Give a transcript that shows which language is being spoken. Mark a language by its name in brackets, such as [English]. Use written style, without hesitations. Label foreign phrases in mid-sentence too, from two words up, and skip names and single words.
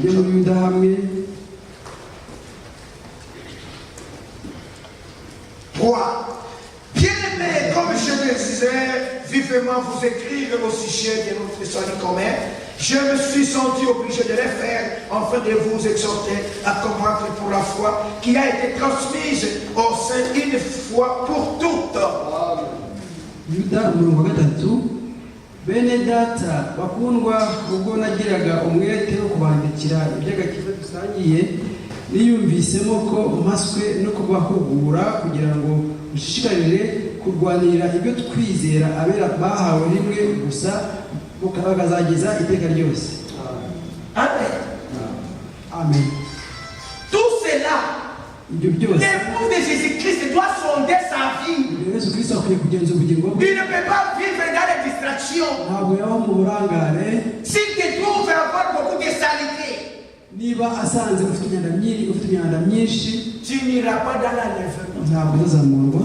[French] Bien-aimés, comme je le disais, vivement vous écrire au sujet de notre salut commun. Je me suis senti obligé de le faire afin de vous exhorter à combattre pour la foi qui a été transmise au sein une fois pour toutes. [Kinyarwanda] Bene data bakundwa ubwo nagiraga umwete wo kubandikira iby'agakiza dusangiye niyumvisemo ko mpaswe no kubahugura kugira ngo mushishikarire kurwanirira ibyo twizera abera bahawe rimwe gusa bakazageza iteka ryose. [French] Amen. Amen. Tout cela, l'époux de Jésus-Christ doit sonder sa vie. Il ne peut pas vivre dans les distractions. S'il te trouve avoir beaucoup de saleté, tu n'iras pas dans l'enlèvement.